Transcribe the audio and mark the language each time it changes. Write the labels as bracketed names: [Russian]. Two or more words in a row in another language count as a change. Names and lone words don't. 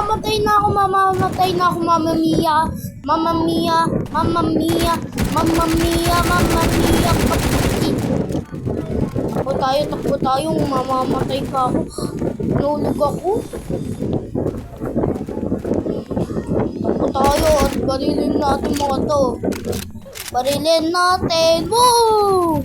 [Filipino] mamamatay na ako, mamamatay na ako, [Italian] Mamma Mia. Mamma Mia, Mamma Mia, Mamma Mia, Mamma Mia. [Filipino] Takbo tayo, mamamatay pa ako. Nulog ako. Takbo tayo at barilin natin mga to. Barilin natin. Woo!